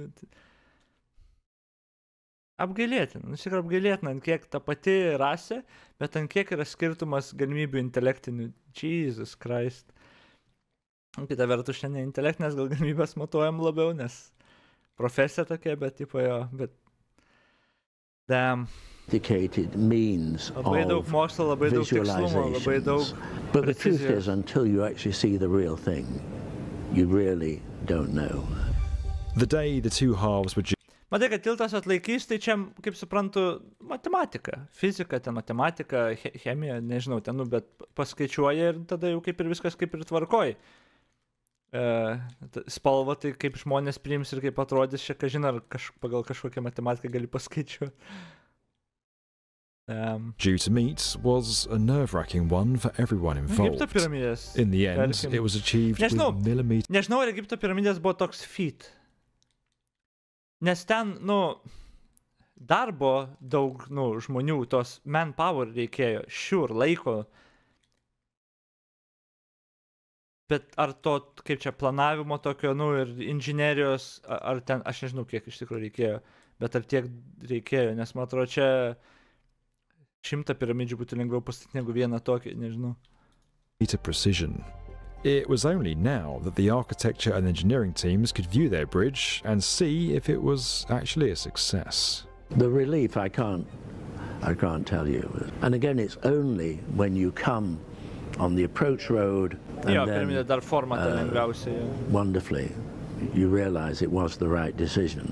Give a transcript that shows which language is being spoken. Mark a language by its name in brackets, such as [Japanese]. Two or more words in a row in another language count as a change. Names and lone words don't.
[Lithuanian] Apgailėtina, apgailėtina, ant kiek ta pati rasė, bet ant kiek yra skirtumas galimybių intelektinių. [English] Jesus Christ. [Lithuanian] Kita vertus, šiandien intelektinės gal galimybės matuojam labiau, nes profesija tokia, bet bet... [English] Damn. Means [Lithuanian] labai daug mokslo, labai daug tikslumo, labai daug... [English] But the truth is, until you actually see the real thing, you really don't know. The day the two halves were... [Lithuanian] Matai, kad tiltas atlaikys, tai čia, kaip suprantu, matematika, fizika, ten matematika, chemija, nežinau, ten, bet paskaičiuoja ir tada jau kaip ir viskas kaip ir tvarkoj. Spalva, tai kaip žmonės priims ir kaip atrodys, čia kažin ar pagal kažkokią matematiką gali paskaičiuoti. [English] Due to meet was a nerve-wracking one for everyone involved. In the end, it was achieved with millimeters. [Lithuanian] Nežinau, ar Egipto piramidės buvo toks feat. Nes ten, darbo daug, žmonių, tos manpower reikėjo, laiko. Bet ar to, kaip čia, planavimo tokio, ir inžinerijos, ar ten, aš nežinau, kiek iš tikrųjų reikėjo, bet ar tiek reikėjo, nes man atrodo, čia 100 piramidžių būtų lengviau pastatyti negu vieną tokį, nežinau. [English] to precision. It was only now that the architecture and engineering teams could view their bridge and see if it was actually a success. The relief, I can't tell you. And again, it's only when you come on the approach road and wonderfully, you realize it was the right decision.